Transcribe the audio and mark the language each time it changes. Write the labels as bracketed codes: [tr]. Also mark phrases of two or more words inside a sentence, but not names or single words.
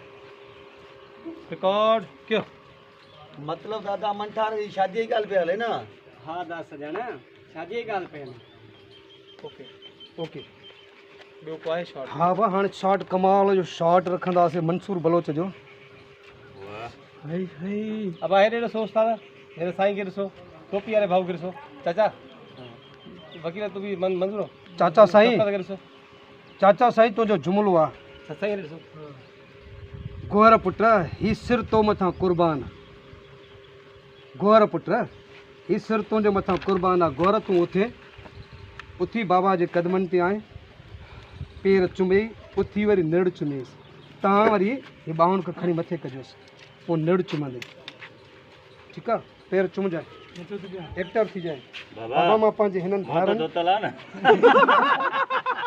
[hi] रिकॉर्ड क्यों [sd] मतिलबु त अदा अमन ठार जी शादीअ जी ॻाल्हि पई हले न हा दा सजण शादी जी ॻाल्हि पई हले ओके ओके ॿियो को आहे शॉट हा भाउ हाणे शॉट कमाल जो शॉट रखंदासीं मंसूर बलोच जो हई हई अब हेॾे ॾिसो उस्ताद हेॾे साईं खे ॾिसो टोपी वारे भाऊ खे ॾिसो चाचा वकील तूं बि मंज़ूर हो चाचा साईं खे ॾिसो चाचा साईं तुंहिंजो जुमिलो आहे साईं खे ॾिसो गोहर पुट ही सिर तो मथां कुर्बान गोहर पुट ही सिर तुंहिंजे मथां कुर्बान आहे गोहर तूं उथी बाबा जे कदमनि ते आए पेर चुमे उथी वरी निड़ चुमेसि तव्हां वरी ही ॿाहुनि खां खणी मथे कजोसि पोइ निड़ चुमंदे ठीकु आहे पेर चुमजाए एक्टर थी जाए बाबा बाबा मां पंहिंजे हिननि मां भाइरनि तो तला ना